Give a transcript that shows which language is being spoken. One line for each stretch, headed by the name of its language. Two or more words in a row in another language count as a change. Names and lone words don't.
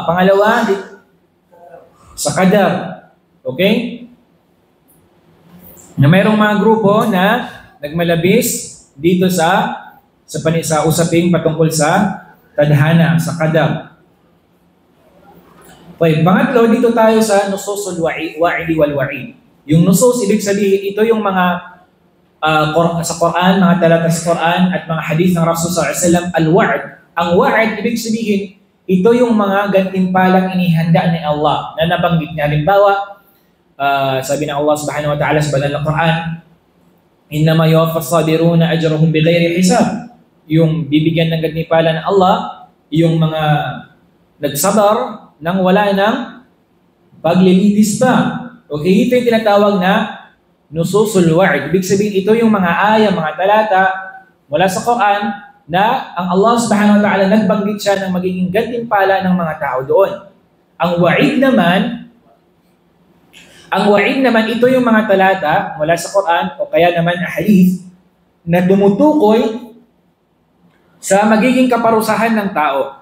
Filipino: Pangalawa, sa qadar. Okay? Na mayroong mga grupo na nagmalabis dito sa usaping patungkol sa tadhana, sa qadar. Okay, pangatlo, dito tayo sa
Arabic: نصوص الوعد والوعيد.
Filipino: Yung nusus, ibig sabihin, ito yung mga sa Quran, mga talata sa Quran at mga hadith ng Rasul
Arabic: صلى الله عليه وسلم,
Filipino: al-wa'd. Ang wa'd, ibig sabihin, ito yung mga gantimpalang inihanda ni Allah na nabanggit niya. Halimbawa, sabi ng Allah
Arabic: سبحانه وتعالى
Filipino: sa banal na Quran,
Arabic: إنما يوفى الصابرون أجرهم بغير حساب.
Filipino: Yung bibigyan ng gantimpala ng Allah, yung mga nagsabar nang wala ng paglilitis pa. Okay, ito yung tinatawag na
Arabic: نصوص الوعيد.
Filipino: Ibig sabihin, ito yung mga ayah, mga talata mula sa Quran na ang Allah
Arabic: سبحانه وتعالى
Filipino: nagbanggit siya ng magiging gantimpala ng mga tao doon. Ang wa'id naman, ito yung mga talata mula sa Quran o kaya naman hadith na tumutukoy sa magiging kaparusahan ng tao.